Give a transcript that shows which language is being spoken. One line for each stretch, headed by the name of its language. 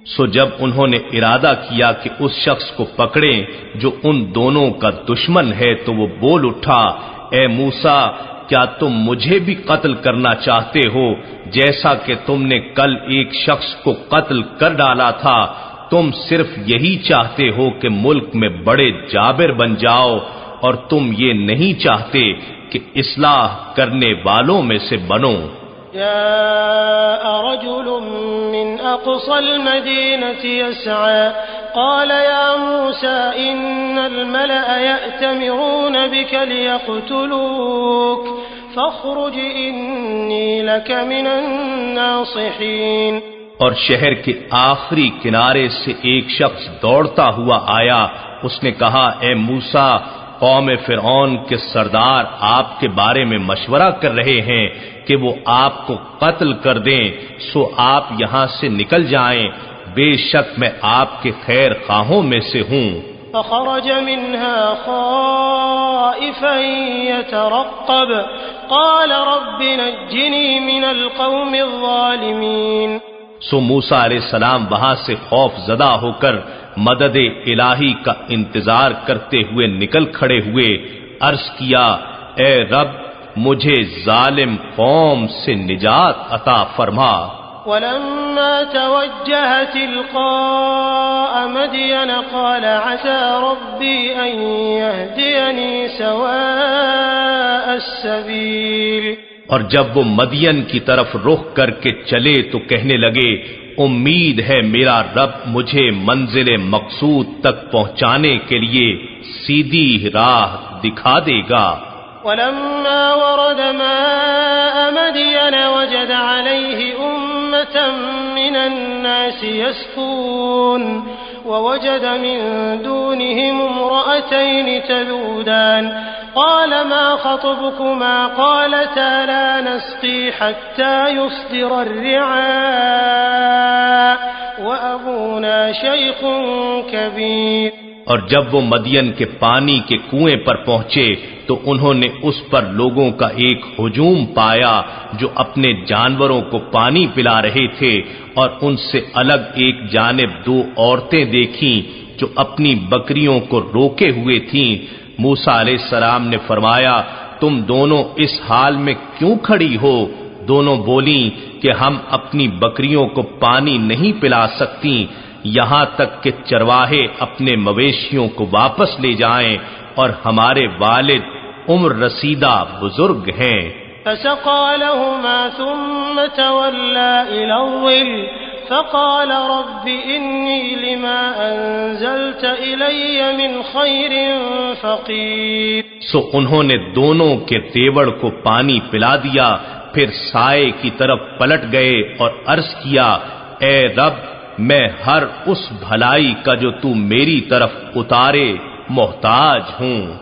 Urdu: سو جب انہوں نے ارادہ کیا کہ اس شخص کو پکڑیں جو ان دونوں کا دشمن ہے تو وہ بول اٹھا، اے موسیٰ، کیا تم مجھے بھی قتل کرنا چاہتے ہو جیسا کہ تم نے کل ایک شخص کو قتل کر ڈالا تھا؟ تم صرف یہی چاہتے ہو کہ ملک میں بڑے جابر بن جاؤ، اور تم یہ نہیں چاہتے کہ اصلاح کرنے والوں میں سے بنو.
Arabic: جاء رجل من أقصى المدينة يسعى قال يا موسى إن الملأ يأتمرون بك ليقتلوك فاخرج إني لك من الناصحين.
Urdu: اور شہر کے آخری کنارے سے ایک شخص دوڑتا ہوا آیا، اس نے کہا، اے موسیٰ، قوم فرعون کے سردار آپ کے بارے میں مشورہ کر رہے ہیں کہ وہ آپ کو قتل کر دیں، سو آپ یہاں سے نکل جائیں، بے شک میں آپ کے خیر خواہوں میں سے ہوں.
Arabic: فخرج منها خائفا يترقب قال رب نجني من القوم الظالمين.
Urdu: سو موسیٰ علیہ السلام وہاں سے خوف زدہ ہو کر مدد الہی کا انتظار کرتے ہوئے نکل کھڑے ہوئے، عرض کیا، اے رب مجھے ظالم قوم سے نجات عطا فرما.
Arabic: ولما توجه تلقاء مدين قال عسى ربي أن يهديني سواء السبيل.
Urdu: اور جب وہ مدین کی طرف رخ کر کے چلے تو کہنے لگے، امید ہے میرا رب مجھے منزل مقصود تک پہنچانے کے لیے سیدھی راہ دکھا دے گا.
Arabic: ولما ورد ماء مدين وجد عليه أمة من الناس يسقون ووجد من دونهم امرأتين تذودان قال ما خطبكما قالتا لا نسقي حتى يصدر الرعاء وأبونا شيخ كبير.
Urdu: اور جب وہ مدین کے پانی کے کنویں پر پہنچے تو انہوں نے اس پر لوگوں کا ایک ہجوم پایا جو اپنے جانوروں کو پانی پلا رہے تھے، اور ان سے الگ ایک جانب دو عورتیں دیکھیں جو اپنی بکریوں کو روکے ہوئے تھیں. موسیٰ علیہ السلام نے فرمایا، تم دونوں اس حال میں کیوں کھڑی ہو؟ دونوں بولیں کہ ہم اپنی بکریوں کو پانی نہیں پلا سکتی یہاں تک کہ چرواہے اپنے مویشیوں کو واپس لے جائیں، اور ہمارے والد عمر رسیدہ بزرگ ہیں.
Arabic: فسقى لهما ثم تولى إلى الظل فقال رب إني لما أنزلت إلي من خير فقير.
Urdu: سو انہوں نے دونوں کے دیوڑ کو پانی پلا دیا، پھر سائے کی طرف پلٹ گئے اور عرض کیا، اے رب میں ہر اس بھلائی کا جو تو میری طرف اتارے محتاج ہوں.